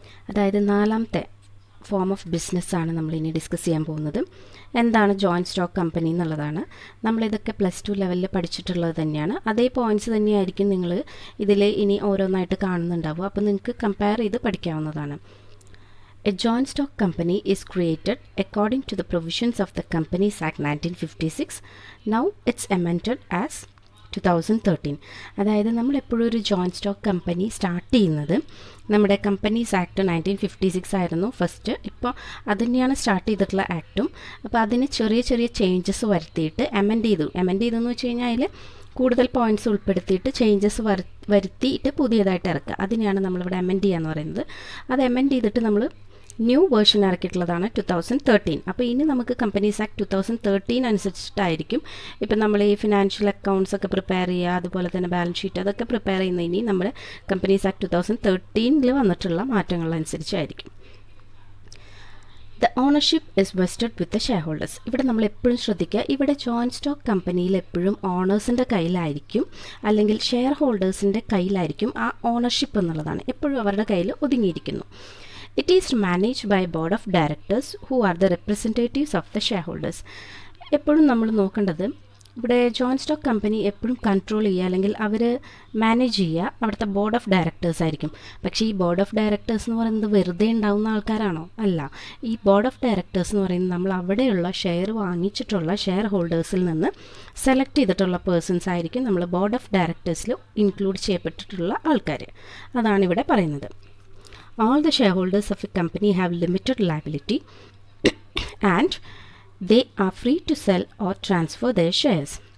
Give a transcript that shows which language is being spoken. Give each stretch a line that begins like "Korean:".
Malayalam: അതായത് നാലാമത്തെ form of ബിസിനസ്സാണ് നമ്മളിനി ഡിസ്കസ് ചെയ്യാൻ പോകുന്നത്. എന്താണ് ജോയിൻറ്റ് സ്റ്റോക്ക് കമ്പനി എന്നുള്ളതാണ്. നമ്മളിതൊക്കെ +2 ലെവലിൽ പഠിച്ചിട്ടുള്ളത് തന്നെയാണ്. അതേ പോയിൻറ്റ്സ് തന്നെയായിരിക്കും നിങ്ങൾ ഇതിൽ ഇനി ഓരോന്നായിട്ട് കാണുന്നുണ്ടാവുക. അപ്പോൾ നിങ്ങൾക്ക് കമ്പയർ ചെയ്ത് പഠിക്കാവുന്നതാണ്.
English: A joint stock company is created according to the provisions of the Companies Act 1956. Now it's amended as 2013.
Malayalam: അതായത് നമ്മൾ എപ്പോഴും ഒരു ജോയിൻറ്റ് സ്റ്റോക്ക് കമ്പനി സ്റ്റാർട്ട് ചെയ്യുന്നത് നമ്മുടെ കമ്പനീസ് ആക്ട് 1956 ആയിരുന്നു ഫസ്റ്റ്. ഇപ്പോൾ അത് തന്നെയാണ് സ്റ്റാർട്ട് ചെയ്തിട്ടുള്ള ആക്റ്റും. അപ്പോൾ അതിന് ചെറിയ ചെറിയ ചേഞ്ചസ് വരുത്തിയിട്ട് അമെൻഡ് ചെയ്തെന്ന് വെച്ച് കഴിഞ്ഞാൽ അതിൽ കൂടുതൽ പോയിൻറ്റ്സ് ഉൾപ്പെടുത്തിയിട്ട് ചേഞ്ചസ് വരുത്തിയിട്ട് പുതിയതായിട്ട് ഇറക്കുക. അതിനെയാണ് നമ്മളിവിടെ അമെൻഡ് ചെയ്യുക എന്ന് പറയുന്നത്. അത് അമെൻഡ് ചെയ്തിട്ട് നമ്മൾ ന്യൂ വേർഷൻ ഇറക്കിയിട്ടുള്ളതാണ് 2013. അപ്പോൾ ഇനി നമുക്ക് കമ്പനീസ് ആക്ട് 2013 അനുസരിച്ചിട്ടായിരിക്കും ഇപ്പം നമ്മൾ ഈ ഫിനാൻഷ്യൽ അക്കൗണ്ട്സ് ഒക്കെ പ്രിപ്പയർ ചെയ്യുക, അതുപോലെ തന്നെ ബാലൻസ് ഷീറ്റ് അതൊക്കെ പ്രിപ്പയർ ചെയ്യുന്ന ഇനി നമ്മൾ കമ്പനീസ് ആക്ട് 2013 വന്നിട്ടുള്ള മാറ്റങ്ങളനുസരിച്ചായിരിക്കും.
English: The ownership is vested with the shareholders.
Malayalam: ഇവിടെ നമ്മൾ എപ്പോഴും ശ്രദ്ധിക്കുക, ഇവിടെ ജോയിൻറ്റ് സ്റ്റോക്ക് കമ്പനിയിൽ എപ്പോഴും ഓണേഴ്സിൻ്റെ കയ്യിലായിരിക്കും അല്ലെങ്കിൽ ഷെയർ ഹോൾഡേഴ്സിൻ്റെ കയ്യിലായിരിക്കും ആ ഓണർഷിപ്പ് എന്നുള്ളതാണ് എപ്പോഴും അവരുടെ കയ്യിൽ ഒതുങ്ങിയിരിക്കുന്നു.
English: It is managed by a board of directors who are the representatives of the shareholders.
Malayalam: എപ്പോഴും നമ്മൾ നോക്കേണ്ടത് ഇവിടെ ജോയിൻറ്റ് സ്റ്റോക്ക് കമ്പനി എപ്പോഴും കൺട്രോൾ ചെയ്യുക അല്ലെങ്കിൽ അവർ മാനേജ് ചെയ്യുക അവിടുത്തെ ബോർഡ് ഓഫ് ഡയറക്ടേഴ്സ് ആയിരിക്കും. പക്ഷേ ഈ ബോർഡ് ഓഫ് ഡയറക്ടേഴ്സ് എന്ന് പറയുന്നത് വെറുതെ ഉണ്ടാവുന്ന ആൾക്കാരാണോ? അല്ല. ഈ ബോർഡ് ഓഫ് ഡയറക്ടേഴ്സ് എന്ന് പറയുന്നത് നമ്മൾ അവിടെയുള്ള ഷെയർ വാങ്ങിച്ചിട്ടുള്ള ഷെയർ ഹോൾഡേഴ്സിൽ നിന്ന് സെലക്ട് ചെയ്തിട്ടുള്ള പേഴ്സൺസ് ആയിരിക്കും നമ്മൾ ബോർഡ് ഓഫ് ഡയറക്ടേഴ്സിൽ ഇൻക്ലൂഡ് ചെയ്യപ്പെട്ടിട്ടുള്ള ആൾക്കാർ. അതാണ് ഇവിടെ പറയുന്നത്.
English: All the shareholders of a company have limited liability and they are free to sell or transfer their shares.